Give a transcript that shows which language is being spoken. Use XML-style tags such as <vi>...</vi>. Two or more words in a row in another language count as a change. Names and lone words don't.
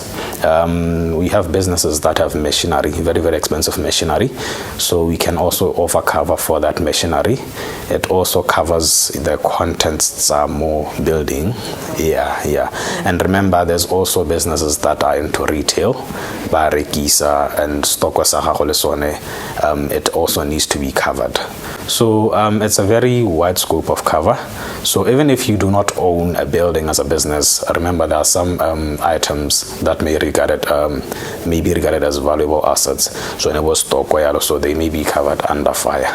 <en>We have businesses that have machinery, very, very expensive machinery. So we can also offer cover for that machinery. It also covers the contents more building. Yeah. And remember, there's also businesses that are into retail, barekisa and</en> <tn>stoko sa gago le sone.</tn> <en>It also needs to be covered. So it's a very wide scope of cover. So even if you do not own a building as a business, remember there are some items that may be regarded as valuable assets. So in a stock, so they may be covered under fire.</en>